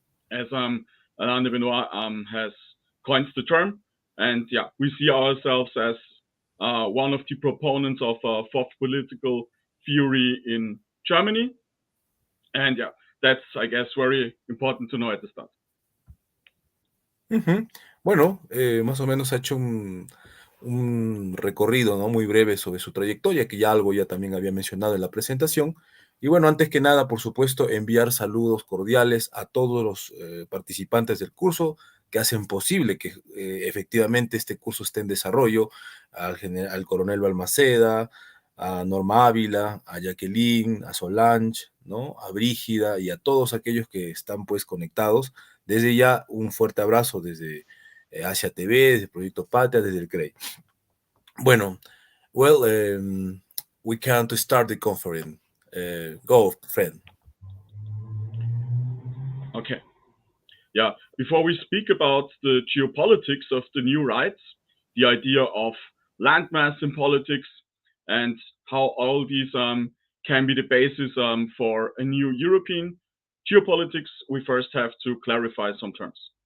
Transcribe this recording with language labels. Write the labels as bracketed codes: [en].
[en] as Alain de Benoit has coined the term. And yeah, we see ourselves as one of the proponents of fourth political theory in Germany. And yeah, that's, I guess, very important to know at the start. [es] Bueno, más o menos ha hecho un recorrido, ¿no?, muy breve sobre su trayectoria, que ya algo ya también había mencionado en la presentación. Y bueno, antes que nada, por supuesto, enviar saludos cordiales a todos los participantes del curso que hacen posible que efectivamente este curso esté en desarrollo, al coronel Balmaceda, a Norma Ávila, a Jacqueline, a Solange, ¿no?, a Brígida y a todos aquellos que están pues conectados. Desde ya un fuerte abrazo desde Asia TV, desde el Proyecto Patria, desde el CREI. Bueno, [en] well, we can to start the conference. Go, Fred. Okay. Yeah, before we speak about the geopolitics of the new right, the idea of landmass in politics, and how all these can be the basis for a new European geopolitics, we first have to clarify some terms.